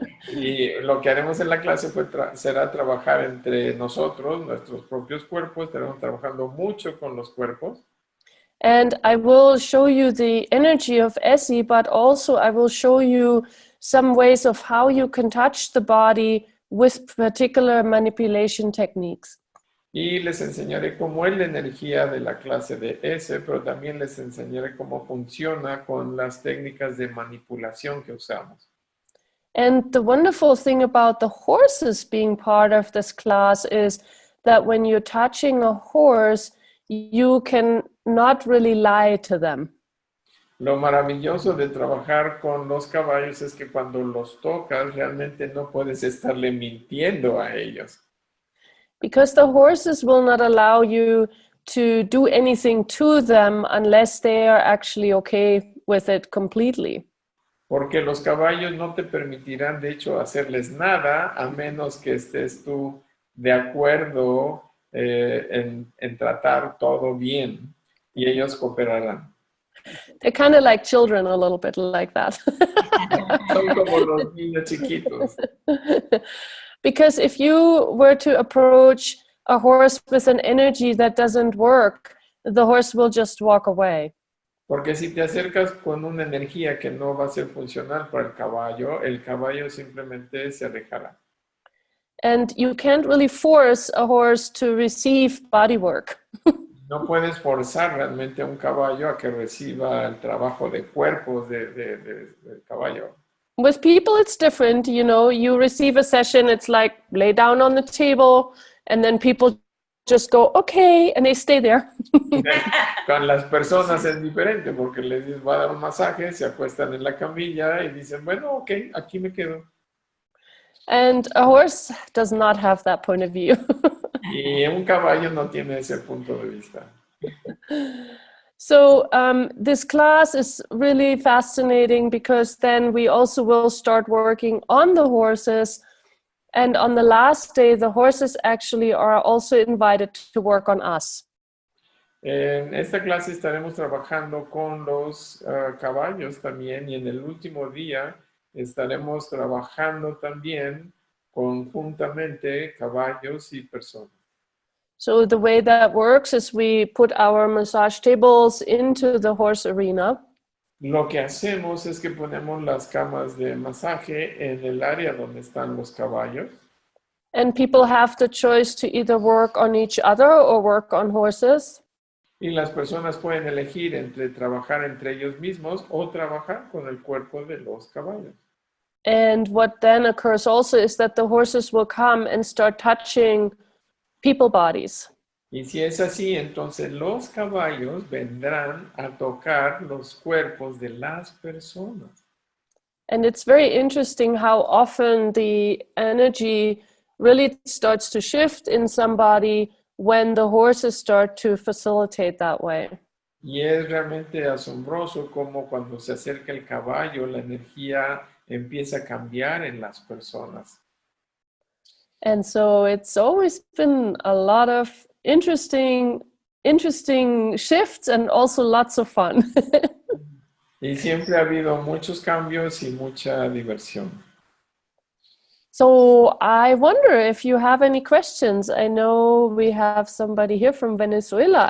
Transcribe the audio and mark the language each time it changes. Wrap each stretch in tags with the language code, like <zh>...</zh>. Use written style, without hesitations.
<es>Y lo que haremos en la clase será trabajar entre nosotros, nuestros propios cuerpos. Estaremos trabajando mucho con los cuerpos.</es> <en>And I will show you the energy of ESSE, but also I will show you some ways of how you can touch the body with particular manipulation techniques.</en> <es>Y les enseñaré cómo es la energía de la clase de ESSE, pero también les enseñaré cómo funciona con las técnicas de manipulación que usamos.</es> <en>And the wonderful thing about the horses being part of this class is that when you're touching a horse, you can not really lie to them.</en> <es>Lo maravilloso de trabajar con los caballos es que cuando los tocas realmente no puedes estarle mintiendo a ellos.</es> <en>Because the horses will not allow you to do anything to them unless they are actually okay with it completely.</en> <es>Porque los caballos no te permitirán, de hecho, hacerles nada a menos que estés tú de acuerdo en tratar todo bien y ellos cooperarán.</es> <en>They're kind of like children, a little bit like that.</en> <es>Son como los niños chiquitos.</es> <en>Because if you were to approach a horse with an energy that doesn't work, the horse will just walk away.</en> <es>Porque si te acercas con una energía que no va a ser funcional para el caballo simplemente se alejará.</es> <en>And you can't really force a horse to receive body work.</en> <es>No puedes forzar realmente a un caballo a que reciba el trabajo de cuerpos del caballo.</es> <en>With people, it's different. You know, you receive a session, it's like lay down on the table, and then people just go, okay, and they stay there.</en> <es>Con las personas es diferente porque les dices, va a dar un masaje, se acuestan en la camilla y dicen, bueno, ok, aquí me quedo.</es> <en>And a horse does not have that point of view.</en> <es>Y un caballo no tiene ese punto de vista.</es> <en>So this class is really fascinating because then we also will start working on the horses. And on the last day, the horses actually are also invited to work on us.</en> <es>En esta clase estaremos trabajando con los caballos también y en el último día estaremos trabajando también conjuntamente caballos y personas.</es> <en>So the way that works is we put our massage tables into the horse arena.</en> <es>Lo que hacemos es que ponemos las camas de masaje en el área donde están los caballos.</es> <en>And people have the choice to either work on each other or work on horses.</en> <es>Y las personas pueden elegir entre trabajar entre ellos mismos o trabajar con el cuerpo de los caballos.</es> <en>And what then occurs also is that the horses will come and start touching people bodies.</en> <es>Y si es así, entonces los caballos vendrán a tocar los cuerpos de las personas.</es> <en>And it's very interesting how often the energy really starts to shift in somebody when the horses start to facilitate that way.</en> <es>Y es realmente asombroso cómo cuando se acerca el caballo, la energía empieza a cambiar en las personas.</es> <en>And so it's always been a lot of interesting shifts and also lots of fun.</en> <es>Y siempre ha habido muchos cambios y mucha diversión.</es> <en>So I wonder if you have any questions. I know we have somebody here from Venezuela.</en>